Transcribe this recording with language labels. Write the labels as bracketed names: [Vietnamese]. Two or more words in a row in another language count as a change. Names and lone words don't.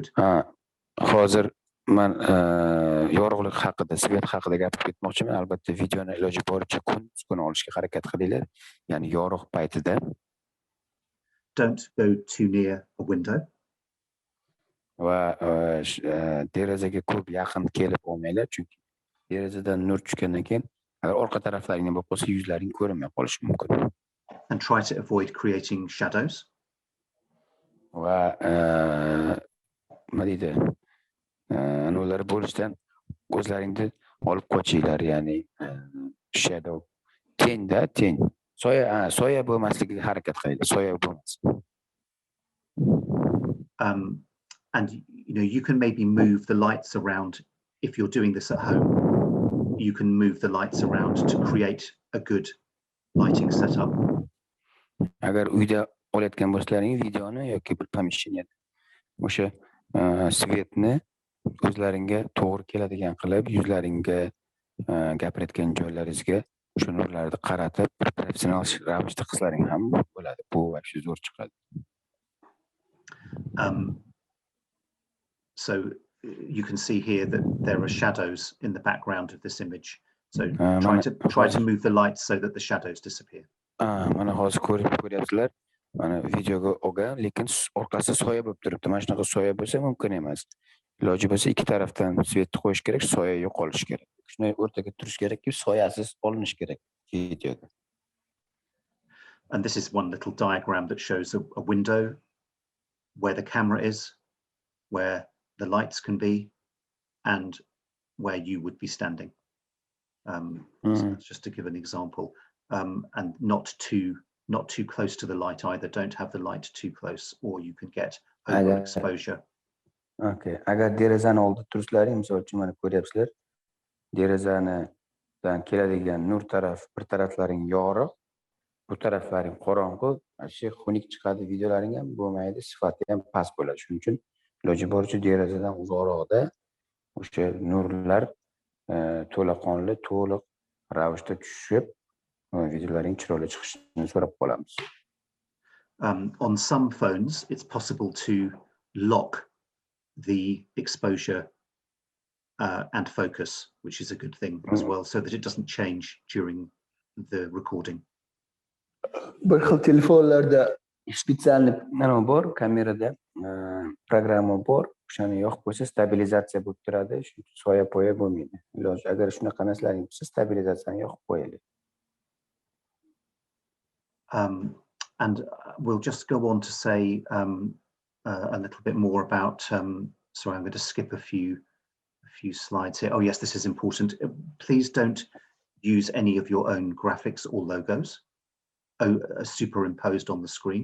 [Uzbek] Hozir men yorug'lik haqida, svet haqida gapirib ketmoqchiman. Albatta videoni iloji boricha kunduz kuni olishga harakat qilinglar. Ya'ni yorug' paytida. [English] Don't go too near a window. [Uzbek] Va derazaga ko'p yaqin kelib olmanglar, chunki derazadan nur tushgandan keyin agar orqa taraflaringdan bo'lib qolsa, yuzlaring ko'rinmay qolishi mumkin. [English] And try to avoid creating shadows. [Uzbek] va nima deydi, ular bo'lishdan o'zlaringni olib qochinglar, ya'ni shadow, teng, soya bo'lmasligiga harakat qilinglar, soya bo'lmasin. [English] And you can maybe move the lights around. If you're doing this at home, you can move the lights around to create a good lighting setup. [Uzbek] Agar uyda olayotgan bo'lsalaringiz videoni yoki bir pomeshcheniyada o'sha svetni o'zlaringga to'g'ri keladigan qilib, yuzlaringga, gapirayotgan joylaringizga o'sha nurlarni qaratib, professional ravishda qilsalaring ham bo'ladi. Bu вообще zo'r chiqadi. [English] So you can see here that there are shadows in the background of this image. So try to move the lights so that the shadows disappear. [Uzbek] Mana hozir ko'ryapsizlar. Mana videoga olgan, lekin orqasi soya bo'lib turibdi. Mana shunaqa soya bo'lsa mumkin emas. Iloji bo'lsa ikki tarafdan svetni qo'yish kerak, soya yo'qolishi kerak. Shunday o'rtaga turish kerakki, soyasiz olinish kerak videoga. [English] And this is one little diagram that shows a window where the camera is, where the lights can be, and where you would be standing. So that's just to give an example, and not too close to the light either. Don't have the light too close, or you can get overexposure. Okay. [Uzbek] Agar derazani oldida tursalaring, misol uchun mana ko'ryapsizlar, derazanidan keladigan nur taraf, bir taraflaring yorug', bu taraflaring qorong'u, shu xunuk chiqadi, videolaring ham bo'lmaydi, sifati ham past bo'ladi. Shuning uchun iloji boricha derazadan uzoqroqda o'sha nurlar to'laqonli, to'liq ravishda tushib, videolaring chiroyli chiqishini so'rab qolamiz. [English] On some phones, it's possible to lock the exposure and focus, which is a good thing as well, so that it doesn't change during the recording. [Uzbek] Bir xil telefonlarda spetsialniy nima bor, kamerada programma bor, o'shani yoqib qo'ysa stabilizatsiya bo'lib turadi, chunki soya-poya bo'lmaydi. Iloji agar shunaqa narsalar bo'lsa, stabilizatsiyani yoqib qo'yaylik. [English] And we'll just go on to say a little bit more about. Sorry, I'm going to skip a few slides here. Oh yes, this is important. Please don't use any of your own graphics or logos superimposed on the screen.